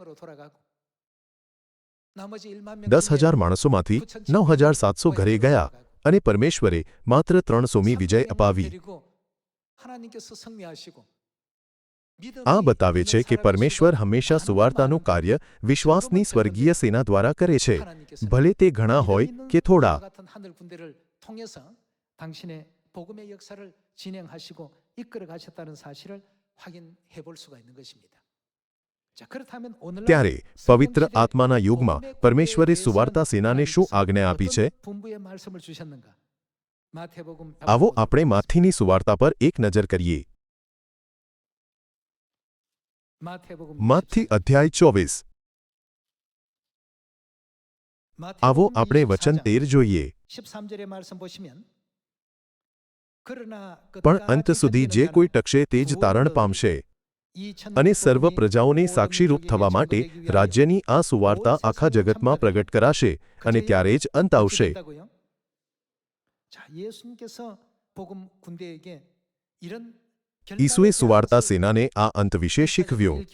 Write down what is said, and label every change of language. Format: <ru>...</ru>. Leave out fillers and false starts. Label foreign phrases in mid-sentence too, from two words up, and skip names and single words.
<gu>10,000 માણસોમાંથી 9,700 ઘરે ગયા, અને પરમેશ્વરે માત્ર 300મી વિજય અપાવી. આ બતાવે છે કે પરમેશ્વર હંમેશા સુવાર્તાનું કાર્ય વિશ્વાસની સ્વર્ગીય સેના દ્વારા કરે છે, ભલે તે ઘણા હોય કે થોડા.</gu> <ko>당신의 복음의 역사를 진행하시고 이끌어 가셨다는 사실을 확인해 볼 수가 있는 것입니다. 자, 그렇다면 오늘날</ko> <gu>ત્યારે પવિત્ર આત્માના યુગમાં પરમેશ્વરે સુવાર્તા સેનાને શું આજ્ઞા આપી છે?</gu> <ko>분부의 말씀을 주셨는가? 마태복음</ko> <gu>આવો આપણે માથીની સુવાર્તા પર એક નજર કરીએ.</gu> <ko>마태복음</ko> <gu>માથથી અધ્યાય 24. આવો આપણે વચન 13 જોઈએ.</gu> <ko>13절의 말씀 보시면</ko> <gu>પણ અંત સુધી જે કોઈ ટકશે તે જ તારણ પામશે અને સર્વ પ્રજાઓને સાક્ષીરૂપ થવા માટે રાજ્યની આ સુવાર્તા આખા જગતમાં પ્રગટ કરાશે અને ત્યારે જ અંત આવશે. ઈસુએ સુવાર્તા સેનાને આ અંત વિશે શીખવ્યું.</gu>